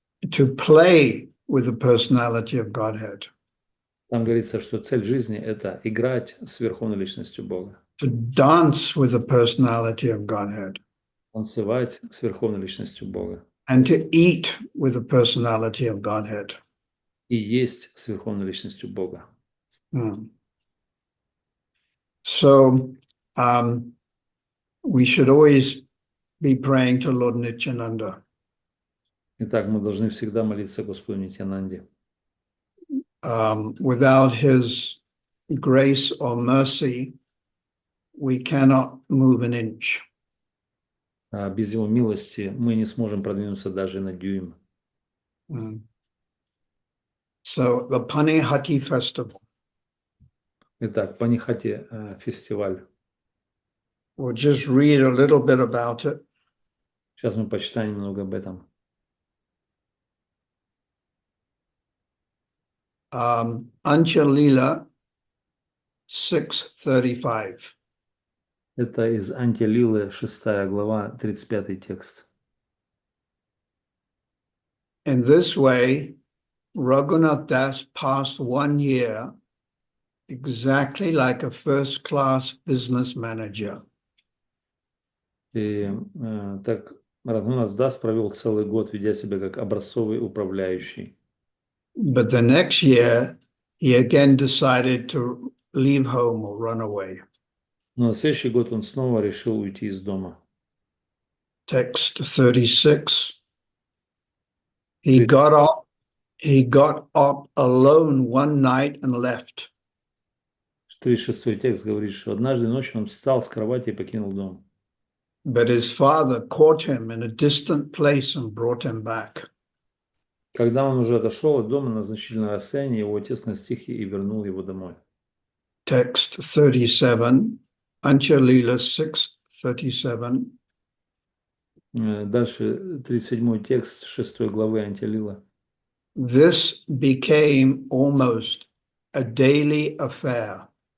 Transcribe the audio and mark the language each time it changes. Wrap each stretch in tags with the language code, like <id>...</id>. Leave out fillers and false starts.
<en>To play with the personality of Godhead.</en> <ru>Там говорится, что цель жизни – это играть с Верховной Личностью Бога.</ru> <en>To dance with the personality of Godhead.</en> <ru>Танцевать с Верховной Личностью Бога.</ru> <en>And to eat with the personality of Godhead.</en> <ru>И есть с Верховной Личностью Бога.</ru> <en>So we should always be praying to Lord Nityananda.</en> <ru>Итак, мы должны всегда молиться Господу Нитьянанде.</ru> <en>Without his grace or mercy, we cannot move an inch.</en> <ru>Без Его милости мы не сможем продвинуться даже на дюйм.</ru> <en>So the Panihati festival.</en> <ru>Итак, Панихати фестиваль.</ru> <en>We'll just read a little bit about it.</en> <ru>Сейчас мы почитаем немного об этом.</ru> <en>Anchalila 6:35.</en> <ru>Это из Антилилы, 6 глава, 35 текст.</ru> <en>In this way, Raghunath Das passed 1 year exactly like a first-class business manager.</en> <ru>И так Рагунат Дас провел целый год, ведя себя как образцовый управляющий.</ru> <en>But the next year, he again decided to leave home or run away.</en> <ru>Но на следующий год он снова решил уйти из дома.</ru> <en>Text 36. He got up alone one night and left.</en> <ru>36 текст говорит, что однажды ночью он встал с кровати и покинул дом.</ru> <en>But his father caught him in a distant place and brought him back.</en> <ru>Когда он уже отошел от дома на значительное расстояние, его отец настиг и вернул его домой.</ru> <en>Text 37, Anchalila 6:37.</en> <ru>Дальше 37 текст 6 главы Антилила.</ru> <en>This became almost a daily affair.</en>